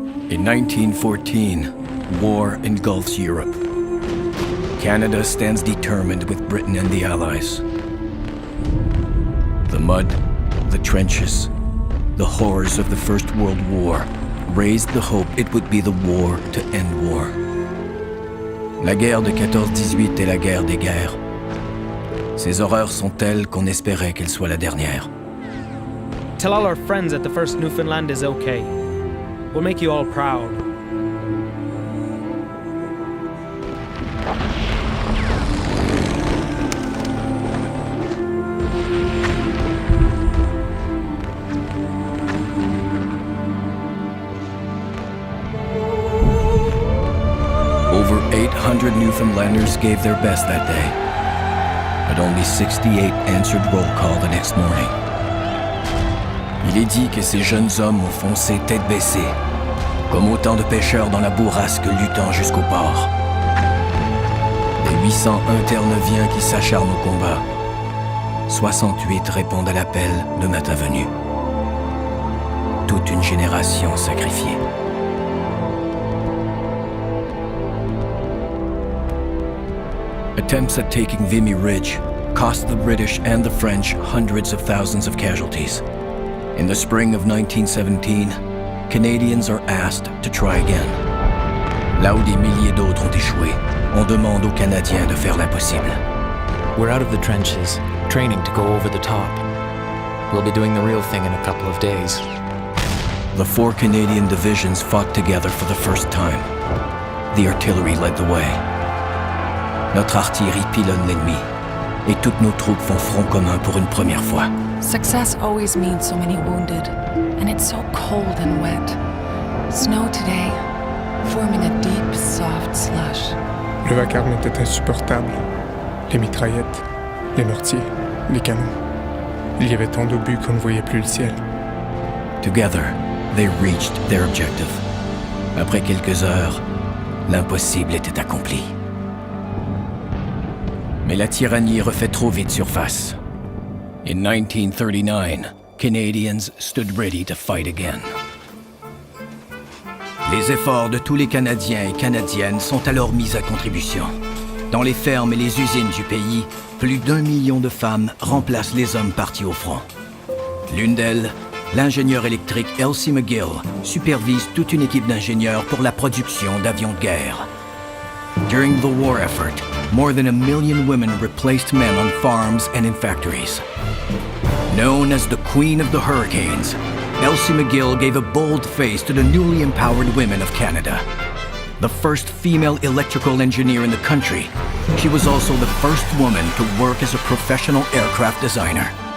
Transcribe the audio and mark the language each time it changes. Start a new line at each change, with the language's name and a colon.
English: In 1914, war engulfs Europe. Canada stands determined with Britain and the Allies. The mud, the trenches, the horrors of the First World War raised the hope it would be the war to end war.
French: La guerre de 14-18 est la guerre des guerres. Ces horreurs sont telles qu'on espérait qu'elle soit la dernière.
English: Tell all our friends that the first Newfoundland is okay. We'll make you all proud. Over 800 Newfoundlanders gave their best that day, but only 68 answered roll call the next morning.
French: Il est dit que ces jeunes hommes ont foncé tête baissée, comme autant de pêcheurs dans la bourrasque luttant jusqu'au port. Des 801 Terre-Neuviens qui s'acharnent au combat, 68 répondent à l'appel le matin venu. Toute une génération sacrifiée.
English: Attempts at taking Vimy Ridge cost the British and the French hundreds of thousands of casualties. In the spring of 1917, Canadians are asked to try again.
French: Là où des milliers d'autres ont échoué, on demande aux Canadiens de faire l'impossible.
English: We're out of the trenches, training to go over the top. We'll be doing the real thing in a couple of days. The 4 Canadian divisions fought together for the first time. The artillery led the way.
French: Notre artillerie pilonne l'ennemi, et toutes nos troupes font front commun pour une première fois.
English: Success always means so many wounded, and it's so cold and wet. Snow today, forming a deep, soft slush.
French: Le vacarme était insupportable. Les mitraillettes, les mortiers, les canons. Il y avait tant d'obus qu'on ne voyait plus le ciel.
English: Together, they reached their objective.
French: Après quelques heures, l'impossible était accompli. Mais la tyrannie refait trop vite surface.
English: In 1939, Canadians stood ready to fight again.
French: Les efforts de tous les Canadiens et Canadiennes sont alors mis à contribution. Dans les fermes et les usines du pays, plus d'1 million de femmes remplacent les hommes partis au front. L'une d'elles, l'ingénieure électrique Elsie McGill, supervise toute une équipe d'ingénieurs pour la production d'avions de guerre.
English: During the war effort, more than 1 million women replaced men on farms and in factories. Known as the Queen of the Hurricanes, Elsie McGill gave a bold face to the newly empowered women of Canada. The first female electrical engineer in the country, she was also the first woman to work as a professional aircraft designer.